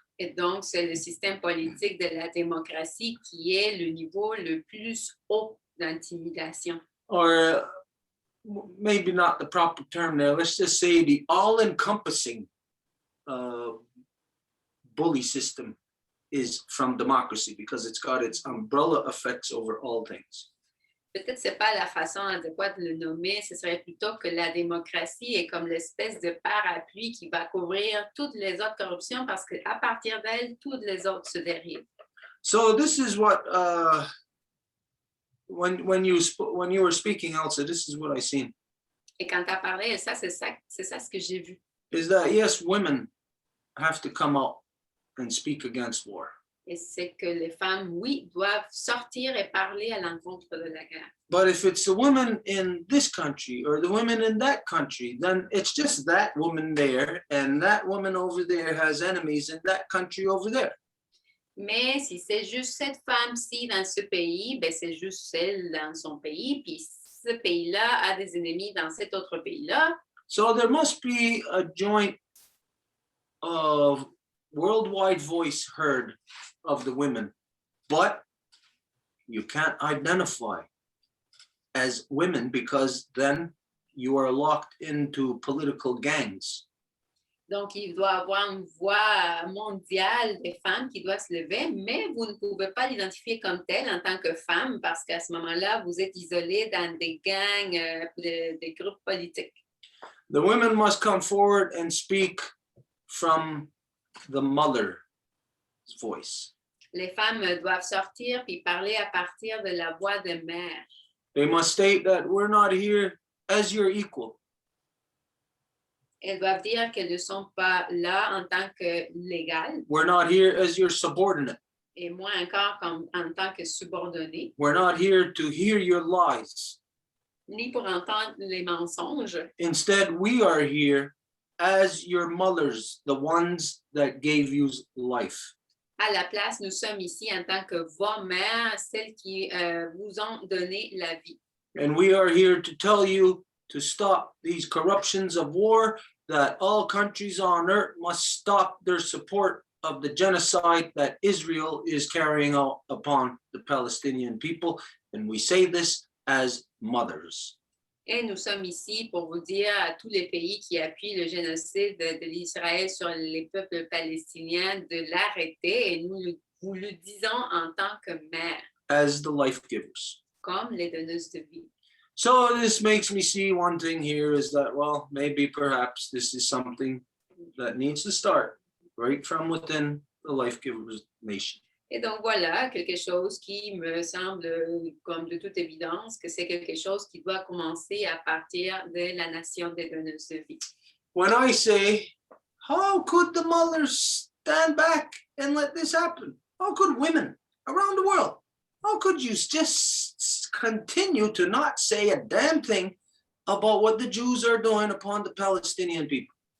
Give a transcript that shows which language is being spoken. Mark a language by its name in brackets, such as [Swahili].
[French] Et donc, c'est le système politique de la démocratie qui est le niveau le plus haut d'intimidation. [English] Or maybe not the proper term there. Let's just say the all-encompassing bully system is from democracy because it's got its umbrella effects over all things. [French] Peut-être que ce n'est pas la façon adéquate de le nommer, ce serait plutôt que la démocratie est comme l'espèce de parapluie qui va couvrir toutes les autres corruptions parce qu'à partir d'elle, toutes les autres se dérivent. [English] So this is what when you were speaking, Elsa, this is what I seen. [French] Et quand tu as parlé, ça, c'est ça ce que j'ai vu. [English] Is that yes, women have to come out and speak against war. [French] Et c'est que les femmes, oui, doivent sortir et parler à l'encontre de la guerre. [English] But if it's the women in this country or the women in that country, then it's just that woman there, and that woman over there has enemies in that country over there. [French] Mais si c'est juste cette femme-ci dans ce pays, ben c'est juste celle dans son pays, puis ce pays-là a des ennemis dans cet autre pays-là. [English] So there must be a joint worldwide voice heard of the women, but you can't identify as women because then you are locked into political gangs. [French] Donc, il doit avoir une voix mondiale des femmes qui doit se lever, mais vous ne pouvez pas l'identifier comme telle en tant que femme parce qu'à ce moment-là, vous êtes isolé dans des gangs, des groupes politiques. [English] The women must come forward and speak from the mother's voice. [French] Les femmes doivent sortir puis parler à partir de la voix de mère. [English] They must state that we're not here as your equal. [French] Elles doivent dire qu'elles ne sont pas là en tant que légales, [English] We're not here as your subordinate. [French] et moins encore comme, en tant que subordonnées, [English] We're not here to hear your lies. [French] ni pour entendre les mensonges. [English] Instead, we are here as your mothers, the ones that gave you life. [French] À la place, nous sommes ici en tant que vos mères, celles qui vous ont donné la vie. [English] And we are here to tell you to stop these corruptions of war, that all countries on earth must stop their support of the genocide that Israel is carrying out upon the Palestinian people. And we say this as mothers. [French] Et nous sommes ici pour vous dire à tous les pays qui appuient le génocide de l'Israël sur les peuples palestiniens de l'arrêter. Et nous vous le disons en tant que mères, [English] As the life givers. [French] comme les donneuses de vie. [English] So this makes me see one thing here is that, well, maybe perhaps this is something that needs to start right from within the life givers nation. [French] Et donc voilà, quelque chose qui me semble comme de toute évidence que c'est quelque chose qui doit commencer à partir de la nation des donneuses de vie. [English] When I say, how could the mothers stand back and let this happen? How could women around the world? How could you just continue to not say a damn thing about what the Jews are doing upon the Palestinian people?